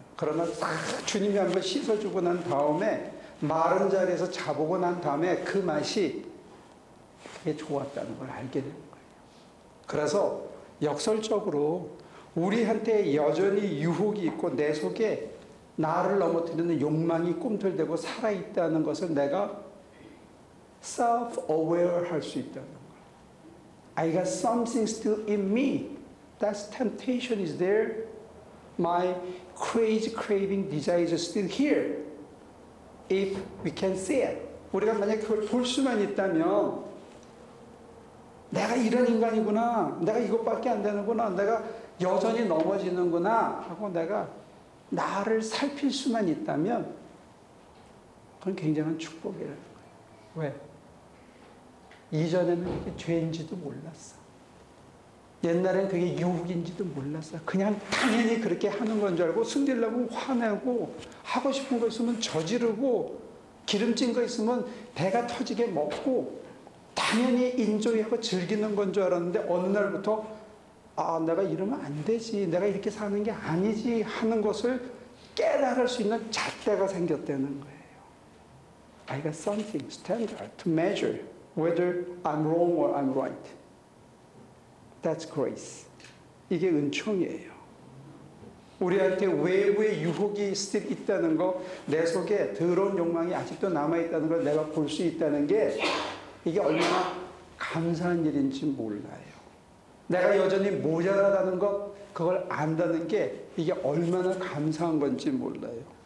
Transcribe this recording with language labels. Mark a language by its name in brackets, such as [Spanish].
[Korean] 그러나 싹 주님이 한번 씻어주고 난 다음에 마른 자리에서 자보고 난 다음에 그 맛이 그게 좋았다는 걸 알게 된 거예요. 그래서 역설적으로 우리한테 여전히 유혹이 있고 내 속에 나를 넘어뜨리는 욕망이 꿈틀대고 살아있다는 것을 내가 self-aware 할 수 있다는 거예요. [English] I got something still in me. That temptation is there. My crazy craving desire is still here. If we can see it. [Korean] 우리가 만약 그걸 볼 수만 있다면 내가 이런 인간이구나. 내가 이것밖에 안 되는구나. 내가 여전히 넘어지는구나. 하고 내가 나를 살필 수만 있다면 그건 굉장한 축복이라는 거예요. 왜? 이전에는 그게 죄인지도 몰랐어. 옛날엔 그게 유혹인지도 몰랐어. 그냥 당연히 그렇게 하는 건 줄 알고 승질나면 화내고 하고 싶은 거 있으면 저지르고 기름진 거 있으면 배가 터지게 먹고 당연히 인조이하고 즐기는 건 줄 알았는데 어느 날부터 아 내가 이러면 안 되지. 내가 이렇게 사는 게 아니지 하는 것을 깨달을 수 있는 잣대가 생겼다는 거예요. [English] I got something standard to measure whether I'm wrong or I'm right. That's grace. [Korean] 이게 은총이에요. 우리한테 외부의 유혹이 still 있다는 거, 내 속에 더러운 욕망이 아직도 남아있다는 걸 내가 볼 수 있다는 게 이게 얼마나 감사한 일인지 몰라요. 내가 여전히 모자라다는 것, 그걸 안다는 게 이게 얼마나 감사한 건지 몰라요.